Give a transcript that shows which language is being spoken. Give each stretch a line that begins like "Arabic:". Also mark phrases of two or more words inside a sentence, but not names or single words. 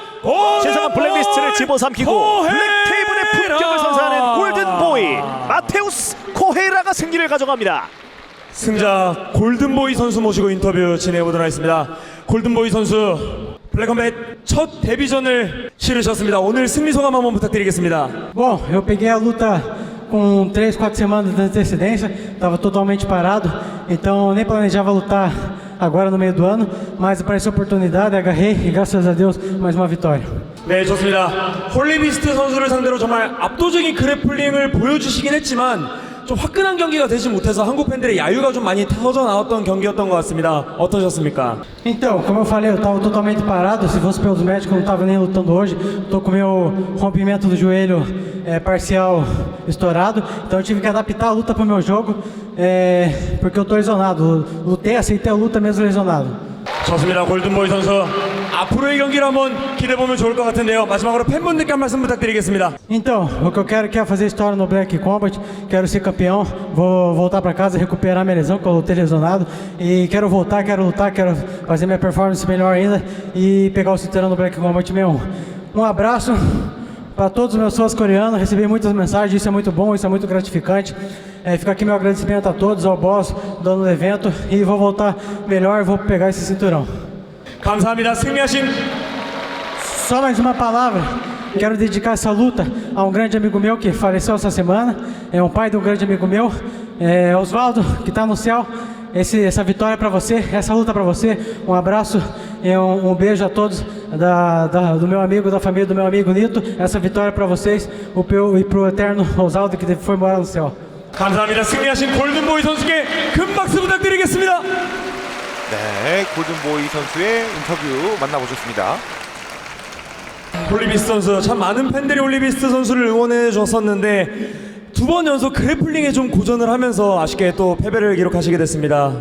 Korean: 신성한 블랙리스트를 집어삼키고 블랙테이블의 품격을 선사하는 골든보이 마테우스 코헤이라가 승리를 가져갑니다. 승자 골든보이 선수 모시고 인터뷰 진행해보도록 하겠습니다. 골든보이 선수 블랙컴뱃 첫 데뷔전을 치르셨습니다. 오늘 승리 소감 한번 부탁드리겠습니다.
Portuguese: Bom, eu peguei a luta com 3, 4 semanas de antecedência, estava totalmente parado, então nem planejava lutar agora no meio do ano, mas apareceu a oportunidade, agarrei e graças a Deus mais uma vitória.
Korean: 네, 좋습니다. 홀리비스트 선수를 상대로 정말 압도적인 그래플링을 보여주시긴 했지만 좀 화끈한 경기가 되지 못해서 한국 팬들의 야유가 좀 많이 터져 나왔던 경기였던 것 같습니다. 어떠셨습니까?
Portuguese: Então, como eu falei, eu estava totalmente parado, se fosse pelos médicos eu não estava nem lutando hoje, estou com o meu rompimento do joelho parcial estourado, então eu tive que adaptar a luta para o meu jogo, porque eu estou lesionado, lutei, aceitei a luta mesmo lesionado.
Korean: 좋습니다. 골든보이 선수 앞으로의 경기를 한번 기대해보면 좋을 것 같은데요. 마지막으로 팬분들께 한 말씀 부탁드리겠습니다.
Portuguese: Então, o que eu quero é fazer história no Black Combat, quero ser campeão, vou voltar para casa, recuperar minha lesão, que eu lutei lesionado, e quero voltar, quero lutar, quero fazer minha performance melhor ainda e pegar o cinturão no Black Combat mesmo. Um abraço para todos os meus fãs coreanos, recebi muitas mensagens, isso é muito bom, isso é muito gratificante. Fica aqui meu agradecimento a todos, ao boss, dono do evento, e vou voltar melhor, vou pegar esse cinturão.
Korean: 감사합니다. 승리하신
Portuguese: Só mais uma palavra, quero dedicar essa luta a um grande amigo meu que faleceu essa semana, é um pai de um grande amigo meu, Osvaldo, que está no céu. Essa vitória é para você, essa luta é para você. Um abraço e um beijo a todos do meu amigo, da família do meu amigo Nito. Essa vitória é para vocês e para o eterno Osvaldo que foi morar no céu.
Korean: 감사합니다. 승리하신 골든보이 선수께 큰 박수 부탁드리겠습니다. 네, 골든보이 선수의 인터뷰 만나보셨습니다. 홀리비스트 선수, 참 많은 팬들이 홀리비스트 선수를 응원해 줬었는데 두 번 연속 그래플링에 좀 고전을 하면서 아쉽게 또 패배를 기록하시게 됐습니다.